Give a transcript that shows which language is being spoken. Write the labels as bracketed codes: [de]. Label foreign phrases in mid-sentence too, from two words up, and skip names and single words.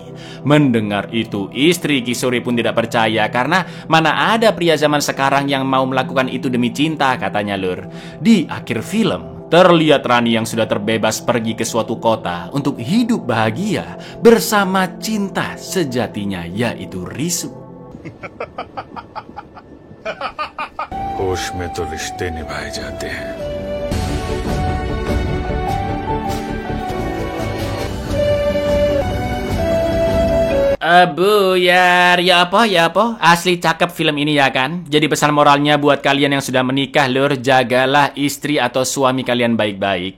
[id] Mendengar itu, istri Kisore pun tidak percaya karena mana ada pria zaman sekarang yang mau melakukan itu demi cinta, katanya, lur. Di akhir film, terlihat Rani yang sudah terbebas pergi ke suatu kota untuk hidup bahagia bersama cinta sejatinya, yaitu Risu. [hi] होश में तो रिश्ते निभाए जाते हैं. [id] Buyar, ya apa? Asli cakep film ini, ya kan? Jadi pesan moralnya buat kalian yang sudah menikah, lur, jagalah istri atau suami kalian baik-baik.